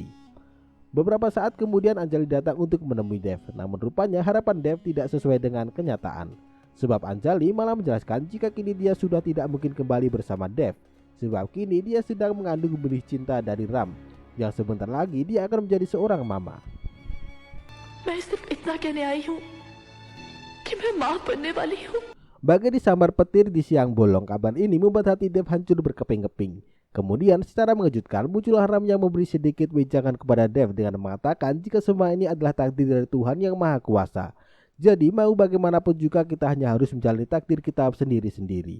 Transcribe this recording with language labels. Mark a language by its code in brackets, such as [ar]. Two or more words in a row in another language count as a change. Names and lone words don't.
[id] Beberapa saat kemudian Anjali datang untuk menemui Dev, namun rupanya harapan Dev tidak sesuai dengan kenyataan. Sebab Anjali malah menjelaskan jika kini dia sudah tidak mungkin kembali bersama Dev, sebab kini dia sedang mengandung benih cinta dari Ram, yang sebentar lagi dia akan menjadi seorang mama. [hi] मैं सिर्फ इतना कहने आई हूँ कि मैं माँ बनने वाली हूँ. [id] Bagai disambar petir di siang bolong, kabar ini membuat hati Dev hancur berkeping-keping. Kemudian secara mengejutkan muncullah Ram yang memberi sedikit wejangan kepada Dev dengan mengatakan jika semua ini adalah takdir dari Tuhan yang Maha Kuasa. Jadi mau bagaimanapun juga kita hanya harus menjalani takdir kita sendiri-sendiri.